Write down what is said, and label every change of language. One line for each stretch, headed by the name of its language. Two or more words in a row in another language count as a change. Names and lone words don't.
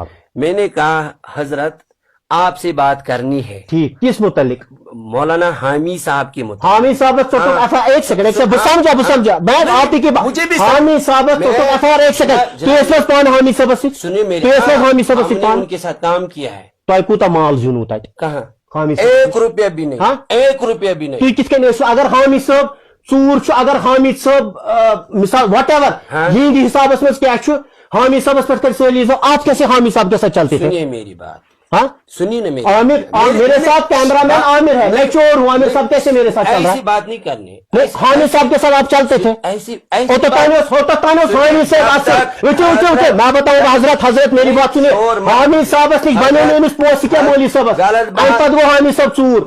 Urdu: میں نے کہا حضرت آپ سے بات کرنی ہے ٹھیک کس متعلق مولانا حامی صاحب کی متعلق حامی صاحب ایک سیکنڈ سمجھا میں آپ کی حامی صاحب ایک سیکنڈ پان حامی صاحب سنیے میری حامی صاحب ان کے ساتھ کام کیا ہے
Kashmiri: تۄہہِ کوٗتاہ مال زینوٕ تتہِ
Urdu: کہاں حامی ایک روپیہ بھی نہیں ایک روپیہ بھی نہیں
Kashmiri: تُہۍ کِتھ کٔنۍ ٲسِو اگر حامی صٲب ژوٗر چھُ اگر حامی صٲب مثال
English: whatever
Kashmiri: یِہنٛدِ حسابس منٛز کیٛاہ چھُ حامی صاحبس پٮ۪ٹھ کر سٲلی
Urdu: آپ کیسے حامی صاحب کے ساتھ چلتے تھے سنیے میری بات ہاں سنیے نا عامر میرے ساتھ کیمرہ مین عامر ہے میں چور ہوں عامر صاحب کیسے میرے ساتھ چل رہا ایسی بات نہیں کرنی حامی صاحب کے ساتھ آپ چلتے تھے میں بتاؤں گا حضرت میری بات سنیے حامی صاحب بنے پوسٹ کیا مولوی صاحب پتہ گو حامی صاحب چور